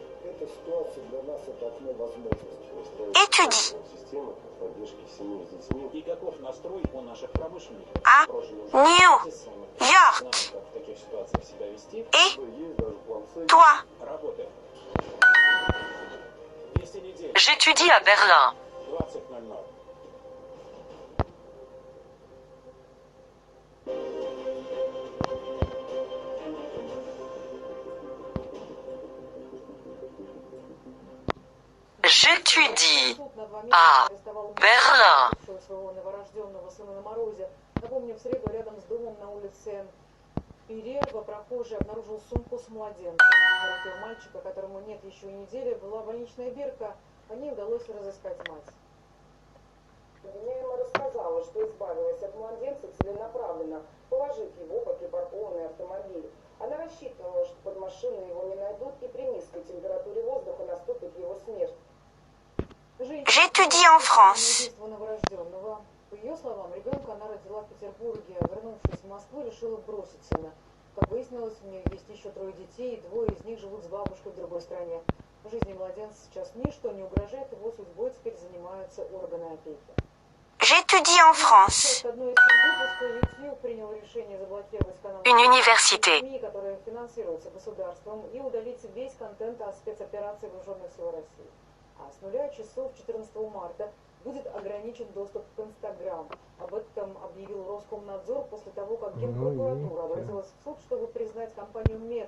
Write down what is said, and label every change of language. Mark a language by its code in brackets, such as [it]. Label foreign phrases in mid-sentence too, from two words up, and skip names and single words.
[ru] Эта ситуация для нас это окно возможностей. [fr] étudie [ru] Система поддержки семей с детьми. И каков настрой у наших промышленников? [fr] à [ru] Прожили уже [fr] New [ru] знаем, [fr] York. [ru] как в таких ситуациях себя вести. [fr] Et [ru] Есть даже план С. [fr] toi? [ru] Работаем. 200 недель. [fr] J'étudie à Berlin. [ru] 20:00. [fr] J'étudie [ru] Суд на 2 [fr] à [ru] месяца арестовал [fr] Berlin. [ru] бывшего своего новорожденного сына на морозе. Напомню, в среду рядом с домом на улице Перерва прохожий обнаружил сумку с младенцем. У этого мальчика, которому нет еще и недели, была больничная бирка. По ней удалось разыскать мать. Обвиняемая рассказала, что избавилась от младенца целенаправленно, положив его под припаркованный автомобиль. Она рассчитывала, что под машиной его не найдут и при низкой температуре воздуха наступит его смерть. [fr] J'étudie en France. [ru] Убийство новорожденного. По ее словам, ребенка она родила в Петербурге. семья, вернувшись в Москву, решила бросить сына. Как выяснилось, у нее есть еще 3 детей, и 2 из них живут с бабушкой в другой стране. В жизни младенца сейчас ничто не угрожает, его судьбой теперь занимаются органы опеки. [fr] J'étudie en France. [ru] Одной из выпуска YouTube принял решение заблокировать канал [fr] Une université. [ru] СМИ, которые финансируются государством, и удалить весь контент о спецоперации вооруженных сил России. А с 0 часов 14 марта будет ограничен доступ к Инстаграм. Об этом объявил Роскомнадзор после того, как Генпрокуратура обратилась в суд, чтобы признать компанию Мета,